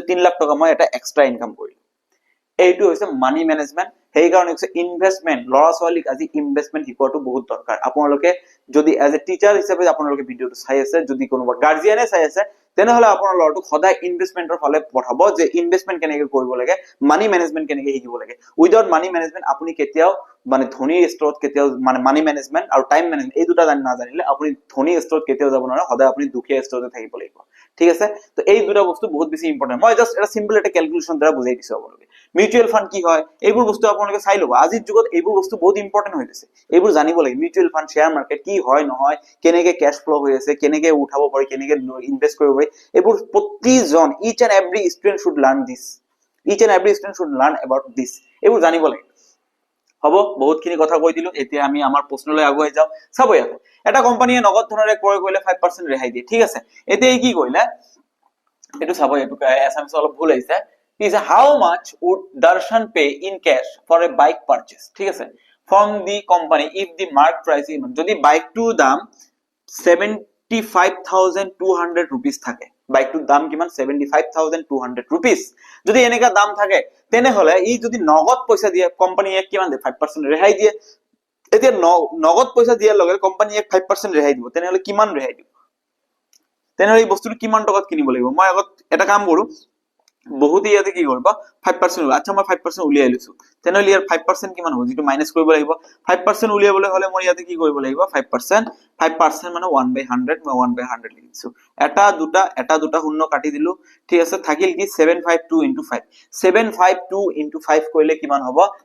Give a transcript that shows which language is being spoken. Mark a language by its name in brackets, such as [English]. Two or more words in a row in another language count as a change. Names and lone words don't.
[Assamese] 3 লাখ টকা মই এটা [English] extra income [Assamese] কৰিলো এইটো হৈছে [English] money management [Assamese] সেই কাৰণে হৈছে ইনভেষ্টমেন্ট লৰা ছোৱালীক আজি ইনভেষ্টমেন্ট শিকোৱাটো বহুত দৰকাৰ আপোনালোকে যদি [English] as a teacher [Assamese] হিচাপে আপোনালোকে ভিডিওটো চাই আছে যদি কোনোবা গাৰ্জিয়ানে চাই আছে তেনেহলে আপোনাৰ লৰাটোক সদায় ইনভেষ্টমেন্টৰ ফালে পঠাব যে ইনভেষ্টমেন্ট কেনেকৈ কৰিব লাগে [English] money management [Assamese] কেনেকৈ শিকিব লাগে [English] without money management [Assamese] আপুনি কেতিয়াও মানে ধনী স্তৰত কেতিয়াও মানে [English] money management [Assamese] আৰু [English] time management [Assamese] এই দুটা নাজানিলে আপুনি ধনী স্তৰত কেতিয়াও যাব নোৱাৰে সদায় আপুনি দুখীয়া স্তৰতে থাকিব লাগিব ঠিক আছে তো এই দুটা বস্তু বহুত বেছি ইম্পৰ্টেন্ট মই জাস্ট এটা সিম্পল এটা ক্যালকুলেশন দ্বাৰা বুজাই দিছো আপোনালোকে [English] mutual fund [Assamese] কি হয় এইবোৰ বস্তু আপোনালোকে চাই লব আজিৰ যুগত এইবোৰ বস্তু বহুত ইম্পৰ্টেন্ট হৈ গৈছে এইবোৰ জানিব লাগে [English] mutual fund share [Assamese] মাৰ্কেট কি হয় নহয় কেনেকৈ [English] cash flow [Assamese] হৈ আছে কেনেকৈ উঠাব পাৰি কেনেকৈ ইনভেস্ট কৰিব পাৰি এইবোৰ প্ৰতিজন [English] each and every student should learn this each and every student should learn about this [Assamese] এইবোৰ জানিব লাগে হ'ব বহুতখিনি কথা কৈ দিলো এতিয়া আমি আমাৰ প্ৰশ্নলৈ আগুৱাই যাও চাব ইয়াত এটা কোম্পানীয়ে নগদ ধনেৰে ক্ৰয় কৰিলে 5% ৰেহাই দিয়ে ঠিক আছে এতিয়া কি কৰিলে এটো চাব এটো এছএমএছ অলপ ভুল আহিছে [English] is how much would Darshan pay in cash for a bike purchase [Assamese] ঠিক আছে [English] from the company if the market price is [Assamese] যদি বাইকটোৰ দাম 75200 rupees থাকে বাইকটোৰ দাম কিমান 75200 rupees যদি এনেকা দাম থাকে তেনেহলে ই যদি নগদ পইচা দিয়ে কোম্পানীয়ে কিমান দিয়ে 5% ৰেহাই দিয়ে এতিয়া নগদ পইচা দিয়াৰ লগে কোম্পানীয়ে 5% ৰেহাই দিব তেনেহলে কিমান ৰেহাই দিব তেনেহলে এই বস্তুটো কিমান টকাত কিনিব লাগিব মই আগত এটা কাম কৰো বহুত ইয়াতে কি কৰিব 5% আচ্ছা মই 5% উলিয়াই লৈছো তেনেহলে ইয়াৰ 5% কিমান হ'ব যেটো মাইনাস কৰিব লাগিব 5% উলিয়াবলৈ হলে মই ইয়াতে কি কৰিব লাগিব 5% মানে 1/100 মই 1/100 লিখিছো এটা দুটা শূন্য কাটি দিলো ঠিক আছে থাকিল কি 752 * 5 752 * 5 কৰিলে কিমান হ'ব